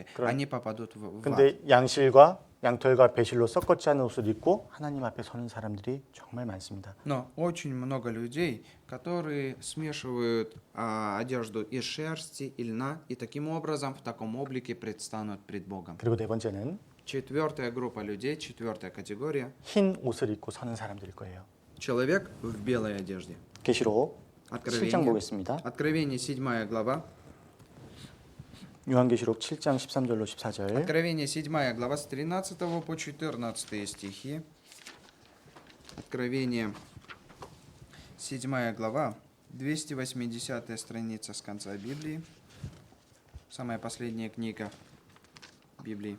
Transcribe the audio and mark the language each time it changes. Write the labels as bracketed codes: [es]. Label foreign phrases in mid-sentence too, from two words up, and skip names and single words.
[ru] Они попадут в ад. [ko] 근데 양실과 양털과 배실로 섞었지 않은 옷을 입고 하나님 앞에 서는 사람들이 정말 많습니다. [ru] Но очень много людей, которые смешивают одежду из шерсти и льна, и таким образом в таком облике предстанут пред Богом. [ko] 그리고 네 번째는 [ru] Четвертая группа людей, четвертая категория. [ko] 흰 옷을 입고 서는 사람들일 거예요. [ru] Человек в белой одежде. [ko] 계시록 7장 보겠습니다. [ru] Откровение 7 глава. [ko] 요한계시록 7장 13절로 14절. [ru] Откровение 7 глава с 13 по 14 стихи. Откровение 7 глава, 280 страница с конца Библии. Самая последняя книга Библии.